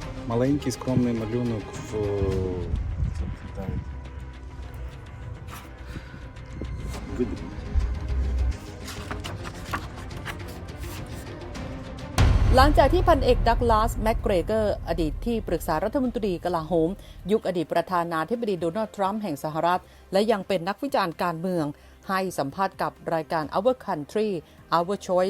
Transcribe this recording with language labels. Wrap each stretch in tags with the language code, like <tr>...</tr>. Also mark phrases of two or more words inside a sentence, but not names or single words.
<uk>Маленький скромний малюнок в видрі.</uk> <th>หลังจากที่พันเอกดักลาสแมคเกรเกอร์อดีตที่ปรึกษารัฐมนตรีกลาโหมยุคอดีตประธานาธิบดีโดนัลด์ทรัมป์แห่งสหรัฐและยังเป็นนักวิจารณ์การเมืองให้สัมภาษณ์กับรายการ Our Country Our Choice</th>